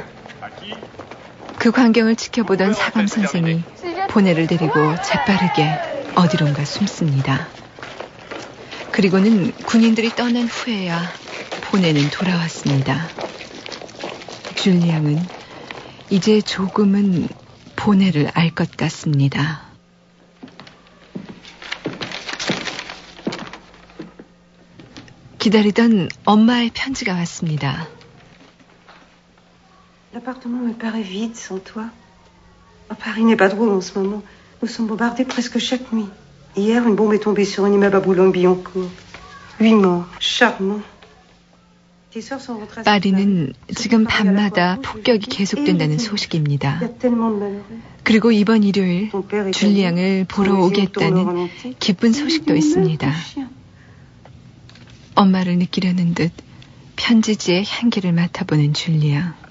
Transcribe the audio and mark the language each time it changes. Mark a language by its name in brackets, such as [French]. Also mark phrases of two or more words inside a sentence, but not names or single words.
[Korean] 그 광경을 지켜보던 사감 선생이 보네를 데리고 재빠르게 어디론가 숨습니다. 그리고는 군인들이 떠난 후에야 보네는 돌아왔습니다. 줄리앙은 이제 조금은 보네를 알 것 같습니다. 기다리던 엄마의 편지가 왔습니다. [French] L'appartement me paraît vide sans toi. Paris n'est pas drôle en ce moment. Nous sommes bombardés presque chaque nuit. Hier, une bombe est tombée sur un immeuble à Boulogne-Billancourt. 8 morts. Charmant. [Korean] 파리는 지금 밤마다 폭격이 계속된다는 소식입니다. 그리고 이번 일요일 줄리앙을 보러 오겠다는 기쁜 소식도 있습니다. 엄마를 느끼려는 듯 편지지의 향기를 맡아보는 줄리앙.